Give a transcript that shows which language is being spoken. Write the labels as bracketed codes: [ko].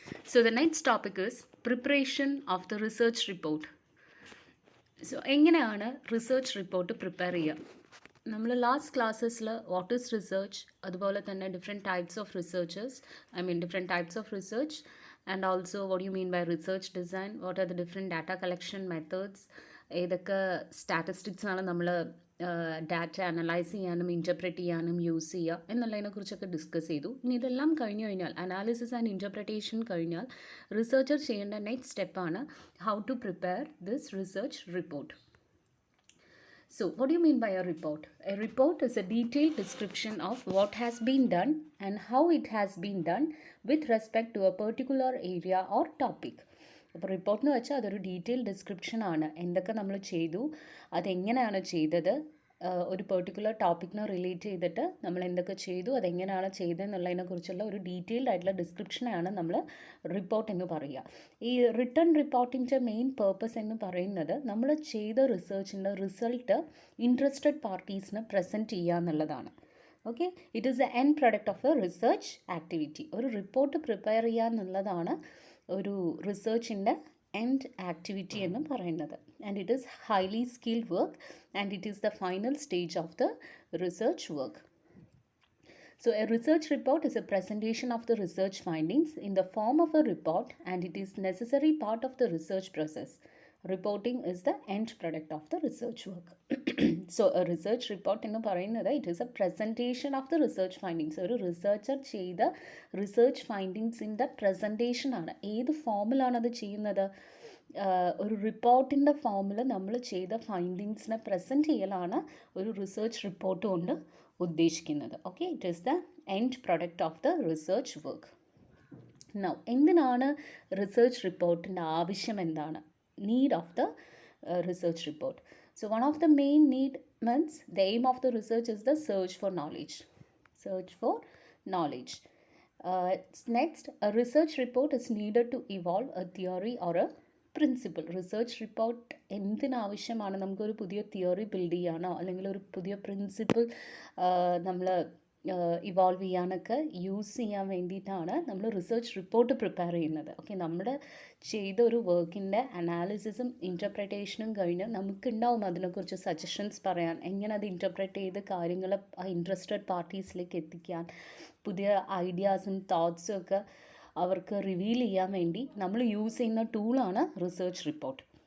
[en] So the next topic is preparation of the research report. [ml] So എങ്ങനെയാണ് research report prepare ചെയ്യുക? നമ്മൾ last ക്ലാസ്സസിൽ [en] what is research, [ml] അതുപോലെ തന്നെ different types of researchers, different types of research and also what you mean by research design, what are the different data collection methods, ഏതൊക്കെ സ്റ്റാറ്റിസ്റ്റിക്സാണ് നമ്മൾ data analyse ചെയ്യാനും interpret ചെയ്യാനും use ചെയ്യുക എന്നുള്ളതിനെക്കുറിച്ചൊക്കെ discuss ചെയ്തു. ഇനി ഇതെല്ലാം കഴിഞ്ഞു കഴിഞ്ഞാൽ, അനാലിസിസ് ആൻഡ് ഇൻ്റർപ്രിട്ടേഷൻ കഴിഞ്ഞാൽ റിസർച്ചർ ചെയ്യേണ്ട നെക്സ്റ്റ് സ്റ്റെപ്പാണ് [en] How to prepare this research report. So, what do you mean by a report? A report is a detailed description of what has been done and how it has been done with respect to a particular area or topic. [ml] അപ്പോൾ report എന്ന് വെച്ചാൽ അതൊരു detail description ആണ്. എന്തൊക്കെ നമ്മൾ ചെയ്തു, അതെങ്ങനെയാണ് ചെയ്തത്, ഒരു പെർട്ടിക്കുലർ ടോപ്പിക്കിനെ റിലേറ്റ് ചെയ്തിട്ട് നമ്മൾ എന്തൊക്കെ ചെയ്തു, അതെങ്ങനെയാണ് ചെയ്തതെന്നുള്ളതിനെ കുറിച്ചുള്ള ഒരു ഡീറ്റെയിൽഡ് ആയിട്ടുള്ള ഡിസ്ക്രിപ്ഷനാണ് നമ്മൾ റിപ്പോർട്ട് എന്ന് പറയുക. ഈ റിട്ടേൺ റിപ്പോർട്ടിൻ്റെ മെയിൻ പേർപ്പസ് എന്ന് പറയുന്നത് നമ്മൾ ചെയ്ത റിസർച്ചിൻ്റെ റിസൾട്ട് ഇൻട്രസ്റ്റഡ് പാർട്ടീസിന് പ്രസൻറ്റ് ചെയ്യുക എന്നുള്ളതാണ്. Okay, [en] It is a end product of a research activity. [ml] ഒരു റിപ്പോർട്ട് പ്രിപ്പയർ ചെയ്യുക എന്നുള്ളതാണ് ഒരു റിസർച്ചിൻ്റെ എൻഡ് ആക്ടിവിറ്റി എന്ന് പറയുന്നത്. [en] And it is highly skilled work and it is the final stage of the research work. So a research report is a presentation of the research findings in the form of a report, and it is necessary part of the research process. Reporting is the end product of the research work. So a research report [ml] എന്ന് പറയുന്നത് [en] it is a presentation of the research findings. [ml] ഒരു researcher ചെയ്ത research ഫൈൻഡിങ്സിൻ്റെ presentation ആണ്. ഏത് ഫോമിലാണ് അത് ചെയ്യുന്നത്? ഒരു റിപ്പോർട്ടിൻ്റെ ഫോമിൽ നമ്മൾ ചെയ്ത ഫൈൻഡിങ്സിനെ പ്രസൻറ്റ് ചെയ്യലാണ് ഒരു റിസർച്ച് റിപ്പോർട്ട് കൊണ്ട് ഉദ്ദേശിക്കുന്നത്. [en] Okay, it is the end product of the research work. Now, [ml] എന്തിനാണ് റിസർച്ച് റിപ്പോർട്ടിൻ്റെ ആവശ്യം? എന്താണ് [en] need of the research report? So one of the main need means the aim of the research is the search for knowledge. Search for knowledge. Next, a research report is needed to evolve a theory or a principle. [ml] Research report എന്തിനാവശ്യമാണ്? നമുക്കൊരു പുതിയ theory build ചെയ്യാനോ അല്ലെങ്കിൽ ഒരു പുതിയ principle നമ്മൾ evolve ചെയ്യാനൊക്കെ use ചെയ്യാൻ വേണ്ടിയിട്ടാണ് നമ്മൾ റിസർച്ച് റിപ്പോർട്ട് പ്രിപ്പയർ ചെയ്യുന്നത്. ഓക്കെ, നമ്മുടെ ചെയ്ത ഒരു വർക്കിൻ്റെ അനാലിസിസും ഇൻ്റർപ്രിട്ടേഷനും കഴിഞ്ഞ് നമുക്കുണ്ടാവും അതിനെക്കുറിച്ച് സജഷൻസ് പറയാൻ, എങ്ങനെ അത് ഇൻ്റർപ്രറ്റ് ചെയ്ത് കാര്യങ്ങൾ ഇൻട്രസ്റ്റഡ് പാർട്ടീസിലേക്ക് എത്തിക്കാൻ, പുതിയ ഐഡിയാസും തോട്ട്സും ഒക്കെ അവർക്ക് റിവീൽ ചെയ്യാൻ വേണ്ടി നമ്മൾ യൂസ് ചെയ്യുന്ന ടൂളാണ് റിസർച്ച് റിപ്പോർട്ട്.